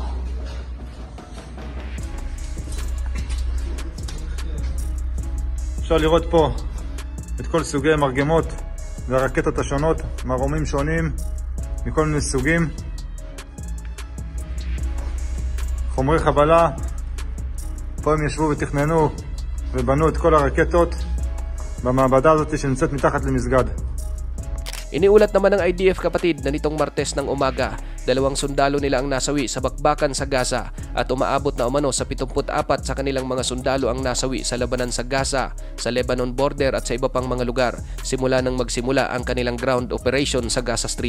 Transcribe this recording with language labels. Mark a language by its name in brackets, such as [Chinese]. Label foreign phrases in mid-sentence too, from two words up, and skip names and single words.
[Hebrew] אפשר לראות פה את כל סוגי המרגמות והרקטות השונות, מרומים שונים מכל מיני סוגים, חומרי חבלה. פה הם ישבו ותכננו ובנו את כל הרקטות במעבדה הזאת שנמצאת מתחת למסגד. [Filipino] Iniulat naman ng IDF kapatid na nitong Martes ng umaga, 2 sundalo nila ang nasawi sa bakbakan sa Gaza at umaabot na umano sa 74 sa kanilang mga sundalo ang nasawi sa labanan sa Gaza, sa Lebanon border at sa iba pang mga lugar simula nang magsimula ang kanilang [English] ground operation [Filipino] sa Gaza Strip.